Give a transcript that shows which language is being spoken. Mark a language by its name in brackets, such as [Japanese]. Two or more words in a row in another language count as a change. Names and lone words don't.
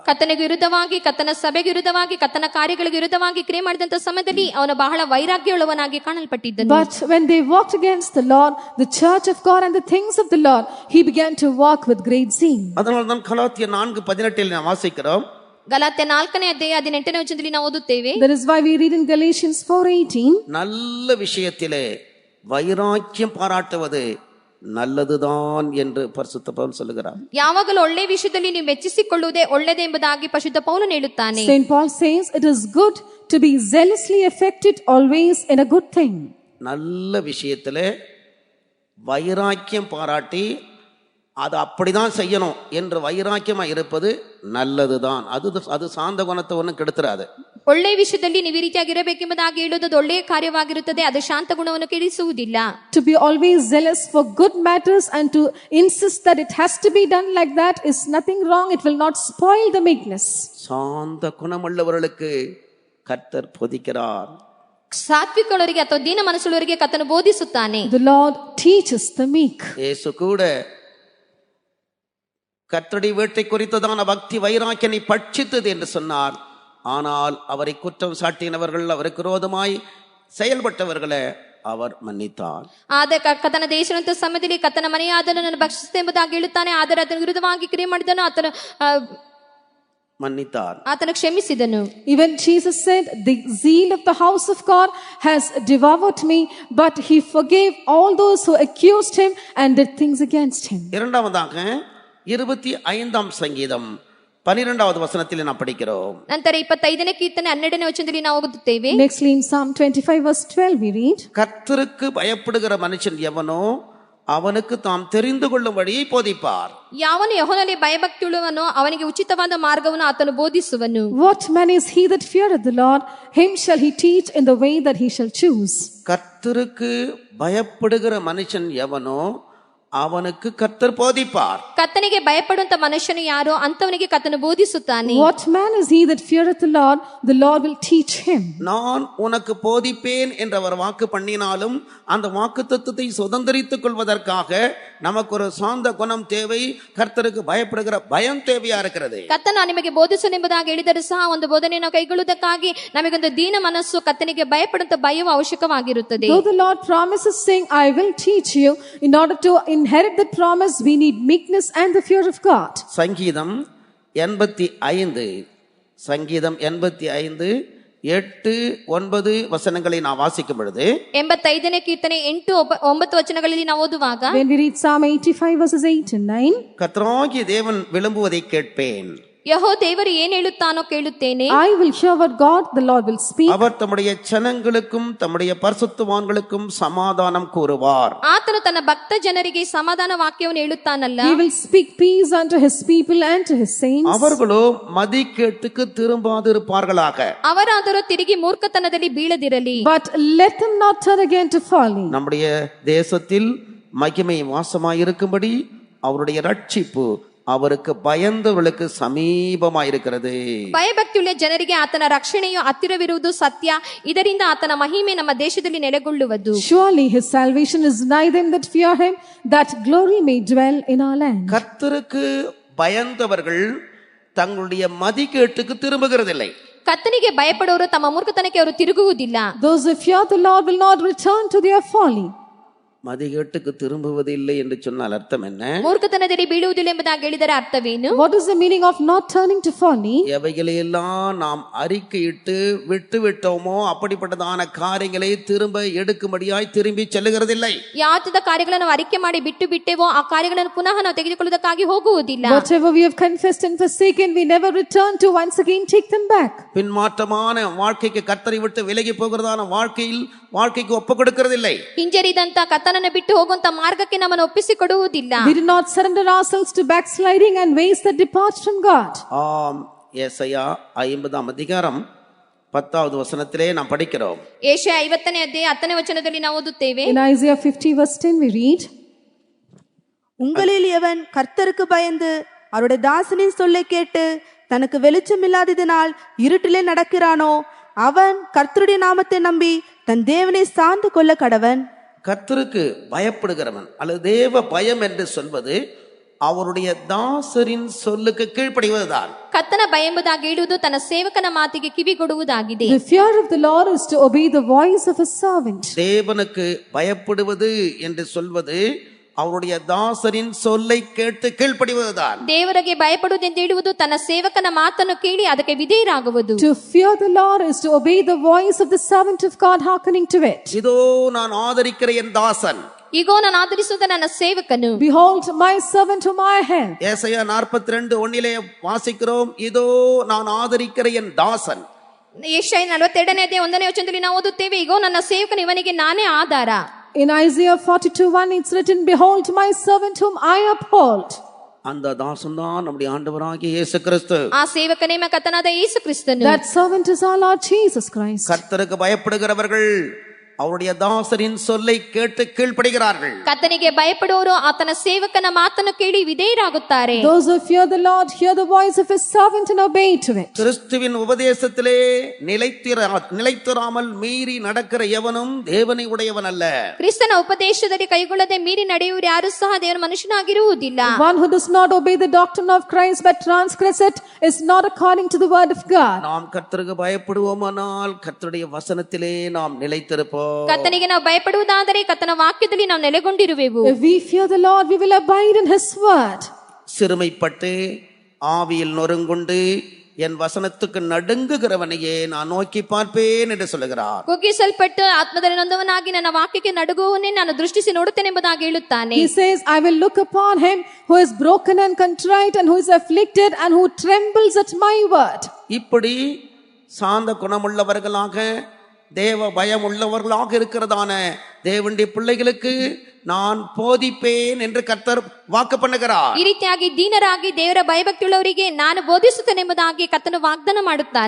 [Kannada] ಕರ್ತನಿಗೆ ವಿರುದ್ಧವಾಗಿ, ಕರ್ತನ ಸಭೆಗೆ ವಿರುದ್ಧವಾಗಿ, ಕರ್ತನ ಕಾರ್ಯಗಳಿಗೆ ವಿರುದ್ಧವಾಗಿ ಕ್ರಿಯೆ ಮಾಡಿದಂತ ಸಮಯದಲ್ಲಿ ಅವನು ಬಹಳ ವೈರಾಗ್ಯವುಳ್ಳವನಾಗಿ ಕಾಣಲ್ಪಟ್ಟಿದ್ದನು. [English] But when they walked against the Lord, the church of God and the things of the Lord, he began to walk with great zeal. [Tamil] அதனால தான் கலாத்தியர் 4:18 நாம் வாசிக்கிறோம். [Kannada] ಗಲಾತ್ಯ 4ನೇ ಅಧ್ಯಾಯ 18ನೇ ವಚನದಲ್ಲಿ ನಾವು ಓದುತ್ತೇವೆ. [English] That is why we read in Galatians 4:18, [Tamil] நல்ல விஷயத்திலே வைராக்கியம் பாராட்டுவது நல்லதுதான் என்று பரிசுத்த பவுல் சொல்லுகிறார். [Kannada] ಯಾವಾಗಲೂ ಒಳ್ಳೆ ವಿಷಯದಲ್ಲಿ ನೀವು ಮೆಚ್ಚಿಸಿಕೊಳ್ಳುವುದೇ ಒಳ್ಳೆಯದೇ ಎಂಬುದಾಗಿ ಪರಿಶುದ್ಧ ಪೌಲನು ಹೇಳುತ್ತಾನೆ. [English] Saint Paul says it is good to be zealously affected always in a good thing. [Tamil] நல்ல விஷயத்திலே வைராக்கியம் பாராட்டி அது அப்படிதான் செய்யணும் என்று வைராக்கியமா இருப்பது நல்லதுதான். அது சாந்த குணத்தை ஒன்றும் கெடுத்துறாது. [Kannada] ಒಳ್ಳೆಯ ವಿಷಯದಲ್ಲಿ ನೀವು ಈ ರೀತಿಯಾಗಿರಬೇಕೆಂಬುದಾಗಿ ಹೇಳುವುದು ಒಳ್ಳೆಯ ಕಾರ್ಯವಾಗಿರುತ್ತದೆ, ಅದು ಶಾಂತ ಗುಣವನ್ನು ಕೆಡಿಸುವುದಿಲ್ಲ. [English] To be always zealous for good matters and to insist that it has to be done like that is nothing wrong. It will not spoil the meekness. [Tamil] சாந்த குணமுள்ளவர்களுக்கு கர்த்தர் போதிக்கிறார். [Kannada] ಸಾತ್ವಿಕಳವರಿಗೆ ಅಥವಾ ದೀನ ಮನಸ್ಸುಳ್ಳವರಿಗೆ ಕರ್ತನು ಬೋಧಿಸುತ್ತಾನೆ. [English] The Lord teaches the meek. [Kannada] ಯೇಸು ಕೂಡ [Tamil] கர்த்தருடைய வீட்டை குறித்ததான பக்தி வைராக்கியனை பட்சித்தது என்று சொன்னார். ஆனால் அவரை குற்றம் சாட்டினவர்கள், அவருக்கு விரோதமாய் செயல்பட்டவர்களை அவர் ಮನ್ನಿತಾர். [Kannada] ಆದರೆ ಕರ್ತನ ದೇಶದಂತ ಸಮಯದಲ್ಲಿ ಕರ್ತನ ಮನೆಯಾದನನ್ನು ಭಕ್ಷಿಸಿದೆ ಎಂಬುದಾಗಿ ಹೇಳುತ್ತಾನೆ. ಆದರೆ ಅದರ ವಿರುದ್ಧವಾಗಿ ಕ್ರಿಯೆ ಮಾಡಿದನು, ಆತನು ಮನ್ನಿತಾರ್, ಆತನು ಕ್ಷಮಿಸಿದನು. [English] Even Jesus said, the zeal of the house of God has devoured me, but he forgave all those who accused him and did things against him. [Tamil] இரண்டாவதாக 25ஆம் சங்கீதம் 12வது வசனத்தில் நாம் படிக்கிறோம். [Kannada] ನಂತರ 25ನೇ ಕೀರ್ತನೆ 12ನೇ ವಚನದಲ್ಲಿ ನಾವು ಓದುತ್ತೇವೆ. [English] Nextly in Psalm 25 verse 12 we read, [Tamil] கர்த்தருக்கு பயப்படுகிற மனுஷன் எவனோ அவனுக்கு தாம் தெரிந்து கொள்ளும் வழியை போதிப்பார். [Kannada] ಯಾವನು ಯೆಹೋವನಲ್ಲಿ ಭಯಭಕ್ತಿಯುಳ್ಳವನೋ ಅವನಿಗೆ ಉಚಿತವಾದ ಮಾರ್ಗವನ್ನು ಆತನು ಬೋಧಿಸುವನು. [English] What man is he that feareth the Lord? Him shall he teach in the way that he shall choose. [Tamil] கர்த்தருக்கு பயப்படுகிற மனுஷன் எவனோ அவனுக்கு கர்த்தர் போதிப்பார். [Kannada] ಕರ್ತನಿಗೆ ಭಯಪಡುವಂತ ಮನುಷ್ಯನು ಯಾರೋ ಅಂತವನಿಗೆ ಕರ್ತನು ಬೋಧಿಸುತ್ತಾನೆ. [English] What man is he that feareth the Lord will teach him. [Tamil] நான் உனக்கு போதிப்பேன் என்ற அவர் வாக்கு பண்ணினாலும் அந்த வாக்குத்தத்தத்தை சுதந்திரித்துக் கொள்வதற்காக நமக்கு ஒரு சாந்த குணம் தேவை. கர்த்தருக்கு பயப்படுகிற பயம் தேவையா இருக்கிறது. [Kannada] ಕರ್ತನು ನಿಮಗೆ ಬೋಧಿಸು ಎಂಬುದಾಗಿ ಹೇಳಿದರೂ ಸಹ ಒಂದು ಬೋಧನೆಯನ್ನು ಕೈಗೊಳ್ಳುವುದಕ್ಕಾಗಿ ನಮಗೊಂದು ದೀನ ಮನಸ್ಸು, ಕರ್ತನಿಗೆ ಭಯಪಡುವಂತ ಭಯವು ಅವಶ್ಯಕವಾಗಿರುತ್ತದೆ. [English] Though the Lord promises saying, I will teach you, in order to inherit that promise we need meekness and the fear of God. [Tamil] சங்கீதம் 85 8-9 வசனங்களை நான் வாசிக்கும் பொழுது [Kannada] 85ನೇ ಕೀರ್ತನೆ 8-9 ವಚನಗಳಲ್ಲಿ ನಾವು ಓದುವಾಗ, [English] when we read Psalm 85 verses 8 and 9, [Tamil] கர்த்தராகிய தேவன் விளம்புவதை கேட்பேன். [Kannada] ಯೆಹೋವ ದೇವರು ಏನು ಹೇಳುತ್ತಾನೋ ಕೇಳುತ್ತೇನೆ. [English] I will hear what God the Lord will speak. [Tamil] அவர் தம்முடைய ஜனங்களுக்கும் தம்முடைய பரிசுத்தவான்களுக்கும் சமாதானம் கூறுவார். [Kannada] ಆತನು ತನ್ನ ಭಕ್ತ ಜನರಿಗೆ ಸಮಾಧಾನ ವಾಕ್ಯವನ್ನು ಹೇಳುತ್ತಾನಲ್ಲ. [English] He will speak peace unto his people and to his saints. [Tamil] அவர்களோ மதிகேட்டுக்கு திரும்பாதிருப்பார்களாக. [Kannada] ಅವರಾದರೂ ತಿರುಗಿ ಮೂರ್ಖತನದಲ್ಲಿ ಬೀಳದಿರಲಿ. [English] But let them not turn again to folly. [Tamil] நம்முடைய தேசத்தில் மகிமை வாசமாயிருக்கும்படி அவருடைய ரட்சிப்பு அவருக்கு பயந்தவர்களுக்கு ಸಮೀಪமாயிருக்கிறது. [Kannada] ಭಯಭಕ್ತಿಯುಳ್ಳ ಜನರಿಗೆ ಆತನ ರಕ್ಷಣೆಯು ಹತ್ತಿರವಿರುವುದು ಸತ್ಯ. ಇದರಿಂದ ಆತನ ಮಹಿಮೆ ನಮ್ಮ ದೇಶದಲ್ಲಿ ನೆಲೆಗೊಳ್ಳುವುದು. [English] Surely his salvation is nigh them that fear him, that glory may dwell in our land. [Tamil] கர்த்தருக்கு பயந்தவர்கள் தங்களுடைய மதிகேட்டுக்கு திரும்புகிறதில்லை. [Kannada] ಕರ್ತನಿಗೆ ಭಯಪಡೋರು ತಮ್ಮ ಮೂರ್ಖತನಕ್ಕೆ ಅವರು ತಿರುಗುವುದಿಲ್ಲ. [English] Those who fear the Lord will not return to their folly. [Tamil] மதிகேட்டுக்கு திரும்புவதில்லை என்று சொன்னால் அர்த்தம் என்ன? [Kannada] ಮೂರ್ಖತನದಲ್ಲಿ ಬೀಳುವುದಿಲ್ಲ ಎಂಬುದಾಗಿ ಹೇಳಿದರೆ ಅರ್ಥವೇನು? [English] What is the meaning of not turning to folly? [Tamil] எவைகளையெல்லாம் நாம் அறிக்கையிட்டு விட்டு விட்டோமோ அப்படிப்பட்டதான காரியங்களை திரும்ப எடுக்கும்படியாய் திரும்பி செல்லுகிறதில்லை. [Kannada] ಯಾತದ ಕಾರ್ಯಗಳನ್ನು ನಾವು ಅರಿಕೆ ಮಾಡಿ ಬಿಟ್ಟು ಬಿಟ್ಟೆವೋ ಆ ಕಾರ್ಯಗಳನ್ನು ಪುನಃ ನಾವು ತೆಗೆದುಕೊಳ್ಳುವುದಕ್ಕಾಗಿ ಹೋಗುವುದಿಲ್ಲ. [English] Whatever we have confessed and forsaken, we never return to once again take them back. [Tamil] பின்மாற்றமான வாழ்க்கைக்கு கர்த்தரை விட்டு விலகி போகிறதான வாழ்க்கைக்கு ஒப்பு கொடுக்கிறதில்லை. [Kannada] ಹಿಂಜರಿದಂತ ಕರ್ತನನ್ನು ಬಿಟ್ಟು ಹೋಗುವಂತ ಮಾರ್ಗಕ್ಕೆ ನಮ್ಮನ್ನು ಒಪ್ಪಿಸಿಕೊಡುವುದಿಲ್ಲ. [English] We do not surrender ourselves to backsliding and ways that depart from God. [Tamil] ஆம், ஏசாயா 50ஆம் அதிகாரம் 10வது வசனத்திலே நாம் படிக்கிறோம். [Kannada] ಏಷಯ 50ನೇ ಅಧ್ಯಾಯ 10ನೇ ವಚನದಲ್ಲಿ ನಾವು ಓದುತ್ತೇವೆ. [English] In Isaiah 50 verse 10 we read, [Tamil] உங்களில் எவன் கர்த்தருக்கு பயந்து அவருடைய தாசனின் சொல்லை கேட்டு தனக்கு வெளிச்சம் இல்லாததினால் இருட்டிலே நடக்கிறானோ அவன் கர்த்தருடைய நாமத்தை நம்பி தன் தேவனை சார்ந்து கொள்ள கடவன். கர்த்தருக்கு பயப்படுகிறவன் அல்லது தேவ பயம் என்று சொல்வது அவருடைய தாசரின் சொல்லுக்கு கீழ்ப்படிவதுதான். [Kannada] ಕರ್ತನ ಭಯ ಎಂಬುದಾಗಿ ಹೇಳುವುದು ತನ್ನ ಸೇವಕನ ಮಾತಿಗೆ ಕಿವಿಗೊಡುವುದಾಗಿದೆ. [English] the fear of the Lord is to obey the voice of a servant. [Tamil] தேவனுக்கு பயப்படுவது என்று சொல்வது அவருடைய தாசரின் சொல்லை கேட்டு கீழ்ப்படிவதுதான். [Kannada] ದೇವರಿಗೆ ಭಯಪಡುವುದೆಂದು ಹೇಳುವುದು ತನ್ನ ಸೇವಕನ ಮಾತನ್ನು ಕೇಳಿ ಅದಕ್ಕೆ ವಿಧೇಯರಾಗುವುದು. [English] To fear the Lord is to obey the voice of the servant of God, hearkening to it. [Tamil] இதோ நான் ஆதரிக்கிற என் தாசன், [Kannada] ಈಗೋ ನಾನು ಆಧರಿಸುವುದ ನನ್ನ ಸೇವಕನು. [English] Behold my servant whom I have. [Tamil] ஏசாயா 42:1 வாசிக்கிறோம், இதோ நான் ஆதரிக்கிற என் தாசன். [Kannada] ಯೆಶಾಯ 42ನೇ ಅಧ್ಯಾಯ 1ನೇ ವಚನದಲ್ಲಿ ನಾವು ಓದುತ್ತೇವೆ, ಈಗೋ ನನ್ನ ಸೇವಕನು, ಇವನಿಗೆ ನಾನೇ ಆಧಾರ. [English] In Isaiah 42:1 it's written, behold my servant whom I uphold. [Tamil] அந்த தாசன் தான் நம்முடைய ஆண்டவராகிய இயேசு கிறிஸ்து. [Kannada] ಆ ಸೇವಕನೇ ಕರ್ತನಾದ ಯೇಸು ಕ್ರಿಸ್ತನು. [English] That servant is our Lord Jesus Christ. [Tamil] கர்த்தருக்கு பயப்படுகிறவர்கள் அவருடைய தாசரின் சொல்லை கேட்டு கீழ்ப்படிகிறார்கள். [Kannada] ಕರ್ತನಿಗೆ ಭಯಪಡುವವರು ಆತನ ಸೇವಕನ ಮಾತನ್ನು ಕೇಳಿ ವಿಧೇಯರಾಗುತ್ತಾರೆ. [English] Those who fear the Lord hear the voice of his servant and obey to it. [Tamil] கிறிஸ்துவின் உபதேசத்திலே நிலைத்திராமல் மீறி நடக்கிற எவனும் தேவனை உடையவன் அல்ல. [Kannada] ಕ್ರಿಸ್ತನ ಉಪದೇಶದಲ್ಲಿ ಕೈಗೊಳ್ಳದೆ ಮೀರಿ ನಡೆಯುವರು ಯಾರು ಸಹ ದೇವರ ಮನುಷ್ಯನಾಗಿರುವುದಿಲ್ಲ. [English] One who does not obey the doctrine of Christ but transgress it is not according to the word of God. [Tamil] நாம் கர்த்தருக்கு பயப்படுவோமானால் கர்த்தருடைய வசனத்திலே நாம் நிலைத்திருப்போம். [Kannada] ಕರ್ತನಿಗೆ ನಾವು ಭಯಪಡುವುದಾದರೆ ಕರ್ತನ ವಾಕ್ಯದಲ್ಲಿ ನಾವು ನೆಲೆಗೊಂಡಿರುವೆವು. [English] If we fear the Lord, we will abide in his word. [Tamil] சிறுமைப்பட்டு ஆவியில் நொறுங்குண்டு என் வசனத்துக்கு நடுங்குகிறவனையே நான் நோக்கி பார்ப்பேன் என்று சொல்லுகிறார். [Kannada] ಕುಗ್ಗಿಸಲ್ಪಟ್ಟು ಆತ್ಮದಲ್ಲಿ ನೊಂದವನಾಗಿ ನನ್ನ ವಾಕ್ಯಕ್ಕೆ ನಡುಗುವವನ್ನೇ ನಾನು ದೃಷ್ಟಿಸಿ ನೋಡುತ್ತೇನೆ ಎಂಬುದಾಗಿ ಹೇಳುತ್ತಾನೆ. [English] He says, I will look upon him who is broken and contrite and who is afflicted and who trembles at my word. [Tamil] இப்படி சாந்த குணமுள்ளவர்களாக தேவ பயம் உள்ளவர்களாக இருக்கிறதான தேவனுடைய பிள்ளைகளுக்கு நான் போதிப்பேன் என்று கர்த்தர் வாக்கு பண்ணுகிறார். [Kannada] ಈ ರೀತಿಯಾಗಿ ದೀನರಾಗಿ ದೇವರ ಭಯಭಕ್ತಿಯುಳ್ಳವರಿಗೆ ನಾನು ಬೋಧಿಸುತ್ತೇನೆ ಎಂಬುದಾಗಿ ಕರ್ತನು ವಾಗ್ದಾನ ಮಾಡುತ್ತಾನೆ.